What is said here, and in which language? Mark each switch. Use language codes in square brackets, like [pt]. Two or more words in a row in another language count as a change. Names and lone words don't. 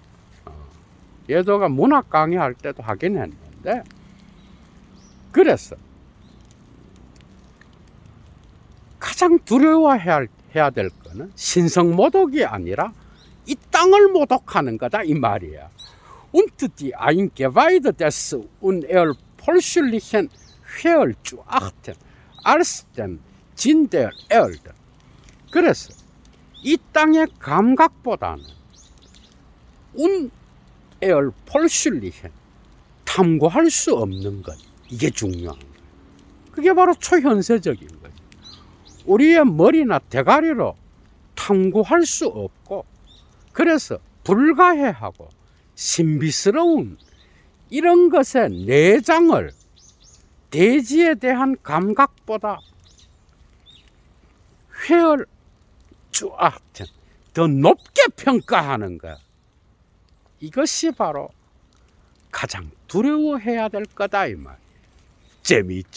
[ko] 예도가 문학 강의할 때도 하긴 했는데, 그래서 가장 두려워해야 될 거는 신성모독이 아니라 이 땅을 모독하는 거다 이 말이야. [de] Und die Eingeweide des unerforschlichen Fehl zu achten als den Sinn der Erde. [ko] 그래서 이 땅의 감각보다는 unerforschlichen, 탐구할 수 없는 것, 이게 중요한 거예요. 그게 바로 초현세적인 거죠. 우리의 머리나 대가리로 탐구할 수 없고, 그래서 불가해하고 신비스러운 이런 것의 내장을 대지에 대한 감각보다 더 높게 평가하는 것, 이것이 바로 가장 두려워해야 될 거다 이 말.